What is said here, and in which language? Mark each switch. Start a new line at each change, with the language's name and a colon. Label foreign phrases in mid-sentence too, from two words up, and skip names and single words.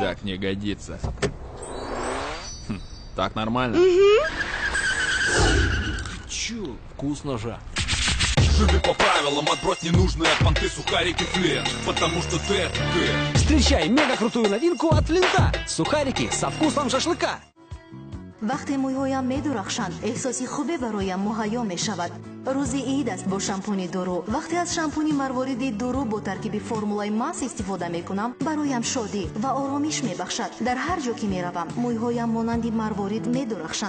Russian: Так не годится. Так нормально? Чу, вкусно же. Живи по правилам, отбрось ненужные от понты сухарики Флинт. Потому что ты это ты. Встречай мега-крутую новинку от Флинта. Сухарики со вкусом шашлыка.
Persian: وقتی موهایم می‌درخشند احساسی خوبی برایم مهیا می‌شود. روز عید است با شامپونی دورو. وقتی از شامپونی مروارید دورو با ترکیب فرمولای ماس استفاده می‌کنم برایم شادی و آرامش می‌بخشد. در هر جا که می‌روم موهایم مانند مروارید می‌درخشند.